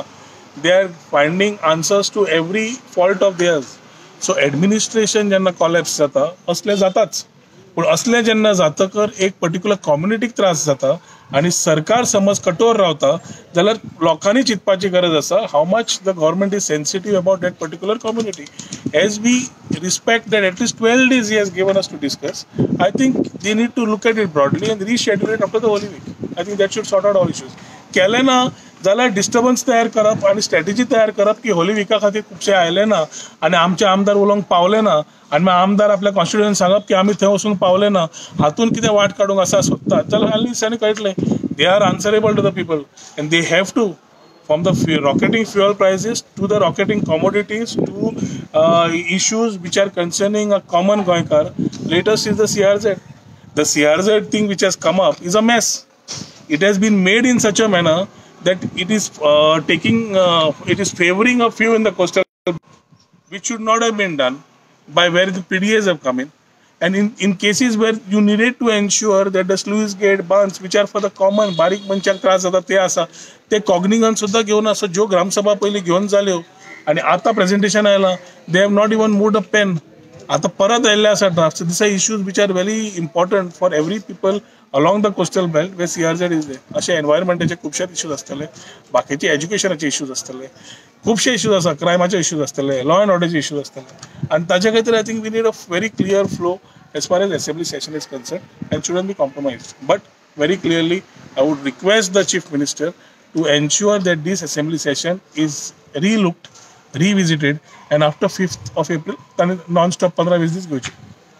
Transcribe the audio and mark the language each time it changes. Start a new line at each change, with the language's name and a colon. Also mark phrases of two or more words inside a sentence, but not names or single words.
English: They are finding answers to every fault of theirs. So administration
Konkani: जेन्ना कॉलेप्स जाता असले जाताच. पूण असलें जेन्ना जातकर एक पर्टिक्युलर कम्युनिटीक त्रास जाता आनी सरकार समज कठोर रावता जाल्यार लोकांनी चिंतपाची गरज आसा
English: How much the government is sensitive about that particular community. As we respect that at least 12 days he has given us to discuss, I think they need to look at it broadly and reschedule it after the Holy Week. I think that should sort out all issues.
Konkani: केलें ना जाल्यार डिस्टर्बन्स तयार करप आनी स्ट्रॅटेजी तयार करप की होली विका खातीर खुबशे आयले ना आनी आमचे आमदार उलोवंक पावले ना आनी मागीर आमदार आपल्या कॉन्स्टिट्युएंसीन सांगप की आमी थंय वचून पावले ना हातून कितें वाट काडूंक आसा सोदतात जाल्यार हालीं दिसांनी कळटलें
English: They are answerable to the people and they have to from the rocketing fuel prices to the rocketing commodities to issues which are concerning a common Goinkar. Latest is the CRZ. The CRZ thing which has come up is a mess. It has been made in such a manner that it is it is favoring a few in the coastal, which should not have been done by where the PDAs have come in. And in cases where you needed to ensure that the sluice gate bunds which are for the common
Konkani: बारीक मनशाक त्रास जाता ते आसा ते कॉग्निगन सुद्दां घेवन असो ज्यो ग्रामसभा पयलीं घेवन जाल्यो आनी आतां प्रेझेंटेशन आयलां
English: They have not even moved a pen.
Konkani: आतां परत आयिल्ले आसा ड्राफ्ट.
English: These are issues which are very important for every people along the coastal belt where CRZ is there.
Konkani: अशे एनवायरमेंटाचे खुबशे इश्यूज आसतले, बाकीचे एज्युकेशनाचे इश्यूज आसतले, खुबशे इश्यूज आसा, क्रायमाचे इश्यूज आसतले,
English: law and orderche
Konkani: इश्यूज आसतले आनी ताचे खातीर
English: I think we need a very clear flow as far as assembly session is concerned and shouldn't be compromised. But very clearly I would request the chief minister to ensure that this assembly session is relooked, revisited and after 5th of April non-stop 15-20
Konkani: दिस घेवचे.